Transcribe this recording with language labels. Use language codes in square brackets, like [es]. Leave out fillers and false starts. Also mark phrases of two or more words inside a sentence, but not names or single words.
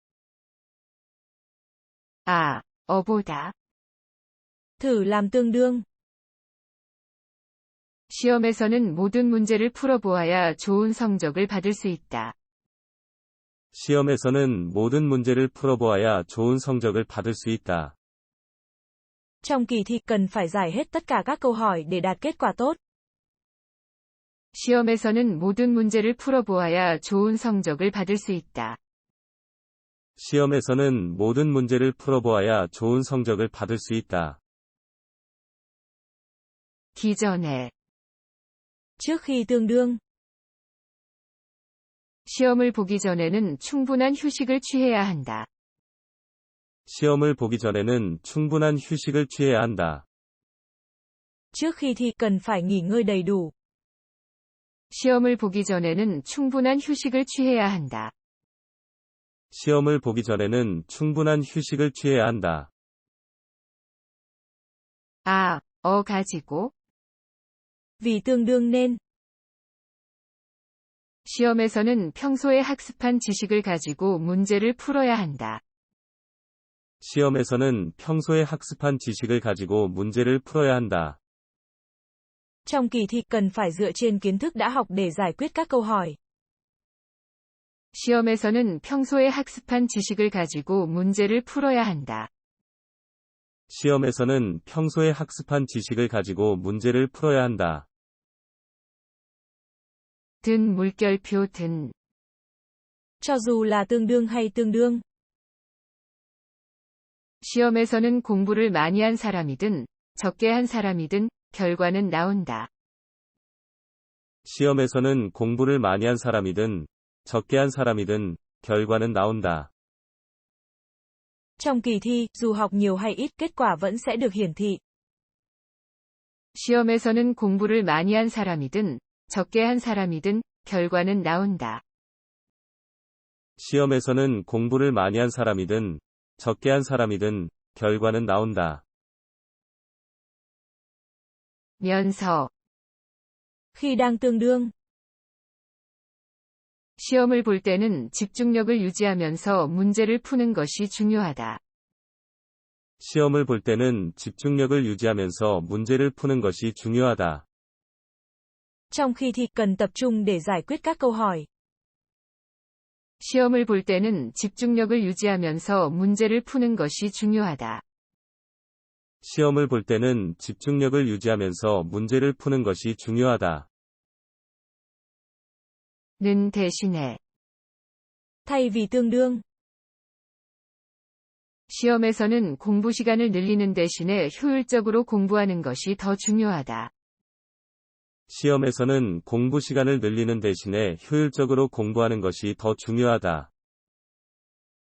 [ko] 어보다. [vi] Thử làm tương đương. [ko] 시험에서는 모든 문제를 풀어보아야 좋은 성적을 받을 수 있다. 시험에서는 모든 문제를 풀어보아야 좋은 성적을 받을 수 있다. [vi] Trong kỳ thi cần phải giải hết tất cả các câu hỏi để đạt kết quả tốt. [ko] 시험에서는 모든 문제를 풀어보아야 좋은 성적을 받을 수 있다. 시험에서는 모든 문제를 풀어보아야 좋은 성적을 받을 수 있다. 기전에. [vi] Trước khi tương đương. [ko] 시험을 보기 전에는 충분한 휴식을 취해야 한다. 시험을 보기 전에는 충분한 휴식을 취해야 한다. [vi] Trước khi thi cần phải nghỉ ngơi đầy đủ. [ko] 시험을 보기 전에는 충분한 휴식을 취해야 한다. 시험을 보기 전에는 충분한 휴식을 취해야 한다. 가지고. [vi] Vì tương đương nên. [ko] 시험에서는 평소에 학습한 지식을 가지고 문제를 풀어야 한다. 시험에서는 평소에 학습한 지식을 가지고 문제를 풀어야 한다. [vi] Trong kỳ thi cần phải dựa trên kiến thức đã học để giải quyết các câu hỏi. [ko] 시험에서는 평소에 학습한 지식을 가지고 문제를 풀어야 한다. 시험에서는 평소에 학습한 지식을 가지고 문제를 풀어야 한다. 든 물결표 든. [vi] Cho dù là tương đương hay tương đương. [ko] 시험에서는 공부를 많이 한 사람이든 적게 한 사람이든 결과는 나온다. 시험에서는 공부를 많이 한 사람이든 적게 한 사람이든 결과는 나온다. [vi] Trong kỳ thi, dù học nhiều hay ít, kết quả vẫn sẽ được hiển thị. [ko] 시험에서는 공부를 많이 한 사람이든 적게 한 사람이든 결과는 나온다. 시험에서는 공부를 많이 한 사람이든 적게 한 사람이든 결과는 나온다. 면서. [vi] Khi đang tương đương. [ko] 시험을 볼 때는 집중력을 유지하면서 문제를 푸는 것이 중요하다. 시험을 볼 때는 집중력을 유지하면서 문제를 푸는 것이 중요하다. [vi] Trong khi thi cần tập trung để giải quyết các câu hỏi. [ko] 시험을 볼 때는 집중력을 유지하면서 문제를 푸는 것이 중요하다. 시험을 볼 때는 집중력을 유지하면서 문제를 푸는 것이 중요하다. 는 대신에. [vi] Thay vì tương đương. [ko] 시험에서는 공부 시간을 늘리는 대신에 효율적으로 공부하는 것이 더 중요하다. 시험에서는 공부 시간을 늘리는 대신에 효율적으로 공부하는 것이 더 중요하다.